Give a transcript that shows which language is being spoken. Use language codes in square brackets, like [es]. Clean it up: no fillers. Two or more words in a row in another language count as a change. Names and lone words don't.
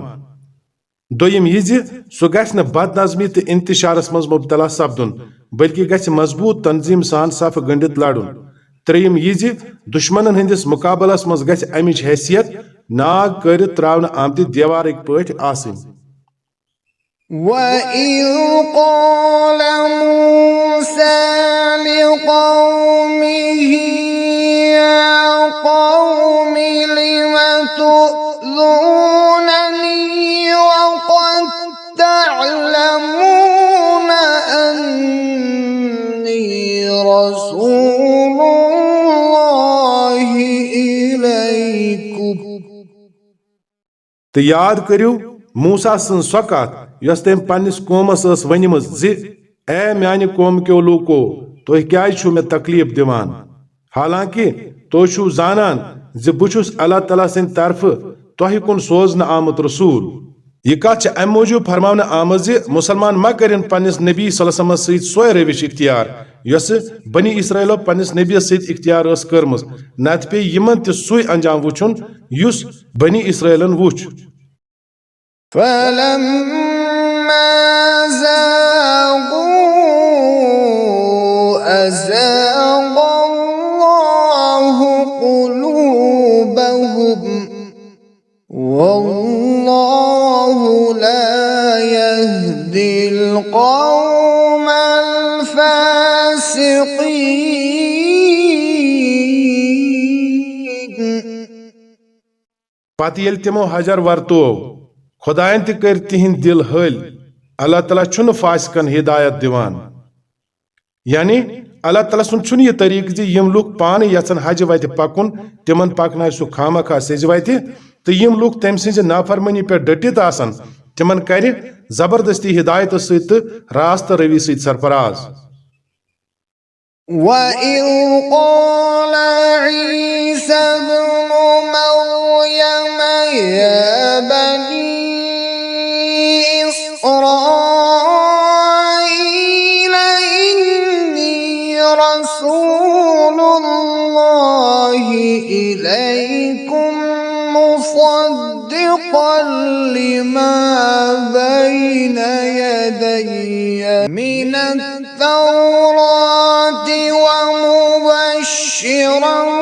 [ks] दोयम यह सह गछ न बदनज़मी तो इंतशारस मज मुबतला सपदुन बल्कि गछ मजबूत तंजीम सान सफ गंडित लड़ुन. त्रेयम यह दुश्मनन हंदिस मुकाबलस मज गछ अमिच हैसियत नाग कर त्रावन आमति देवार पट आसिन. [ar] وَإِذْ قَالَ مُوسَى لِقَوْمِهِ يَا قَوْمِ لِمَ تُؤْذُونَنِي وَقَدْ تَعْلَمُونَ أَنِّي رَسُولُ اللَّهِ إِلَيْكُمْ. [ks] तो याद करियो मूसा सन सो कत यस तम पन्निस कौमस वनमज ज ए म्यान कौम क्यों लूको तुह क्या मे तकलीफ दिवान हालांकि तुह छु जानन ज बुछुस अल्लाह ताला सिंद तरफ तुह कुन सोजन आमुत रसूल. यह कत अम मूजूब फरमावन आमज ज मुसलमान मा करिन पन्निस नबी [ar] صلى الله عليه وسلم [ks] सो रविश इख्तियार यस बनी इसराइलो पन्निस नबी सहित इख्तियार कर्मज नत पे यमन त सुई अंजाम वुछुन युस बनी इसराइलन वुछ. [ar] فَلَمَّا زَاغُوا أَزَاغَ اللَّهُ قُلُوبَهُمْ وَاللَّهُ لَا يَهْدِي الْقَوْمَ الْفَاسِقِينَ. [ks] पत येल तिमो हजर वर्तो खुदायन त कर तिहिंद दिल हल अल्लाह ताला छुन फासिकन हिदायत दिवान. यानी अल्लाह ताला सुन छुन यह तरीक ज यम लोग पान यचन हज वत पकुन तिमन पकनाय सु खामखा सेज वत तो यम लोग तम सिंज नाफरमानी पे डटित आसन तिमन कर जबरदस्ती हिदायत सत रास्त रवि सत सरफराज. [ar] وَإِذْ قَالَ عِيسَى ابْنُ مَرْيَمَ يَا بَنِي إِسْرَائِيلَ إِنِّي رَسُولُ اللَّهِ إِلَيْكُمْ مُصَدِّقًا لِمَا بَيْنَ يَدَيَّ مِنَ التَّوْرَاةِ وَمُبَشِّرًا